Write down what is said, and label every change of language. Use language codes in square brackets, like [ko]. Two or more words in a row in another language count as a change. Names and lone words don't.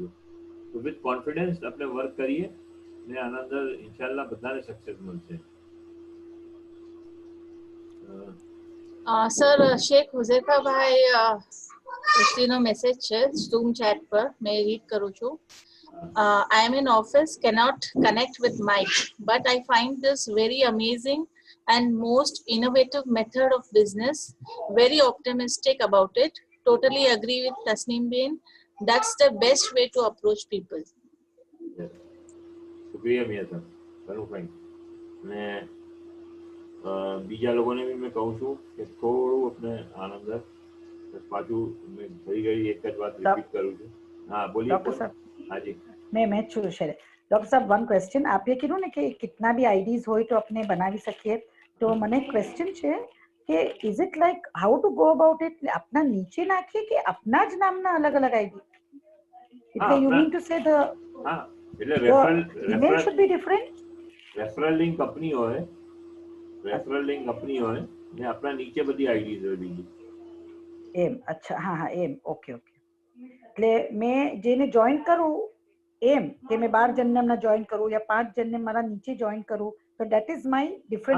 [gu] તો [en] with confidence [gu] આપણે વર્ક કરીએ ને આના અંદર ઇન્શાલ્લાહ બધાને સક્સેસ મળશે. સર શેખ હુઝૈફાભાઈ નો મેસેજ છે ઝૂમ ચેટ પર, મેં રીડ કરું છું. [en] I am in office, cannot connect with mic, but I find this very amazing and most innovative method of business. Very optimistic about it. Totally agree with Tasneem Bain. That's the best way to approach people. [gu] શુક્રિયા મિયા સર, ઘણું ફાઇન. અને બીજા લોકોને બી મેં કહું છું કે થોડું આપણે આનંદ પાછું મેં થઈ ગઈ એક જ વાત રિપીટ કરું છું. હા બોલીએ ડોક્ટર સાહેબ. હાજી મેં છું શેર. ડોક્ટર સાહેબ [en] one question, [gu] આપે કીધું ને કે [hi] कितना भी [gu] આઈડીઝ હોય તો આપણે બનાવી શકીએ. તો મને ક્વેશ્ચન છે કે [en] is it like how to go about it? [gu] આપના નીચે નાખીએ કે આપના જ નામના અલગ અલગ આઈડી? [en] એટલે you mean to say the [gu] એટલે તો રેફરલ [en] email should be different. referral link company [gu] હોય, [en] referral link company [gu] હોય ને આપણા નીચે બધી આઈડીઝ હોય બીજી. એમ અચ્છા હા હા એમ [en] okay okay [gu] એટલે મેં જેને જોઈન કરું એમ કે મેં 12 જણને હમણાં જોઈન કરું યા 5 જણને મારા નીચે જોઈન કરું તો [en] that is my different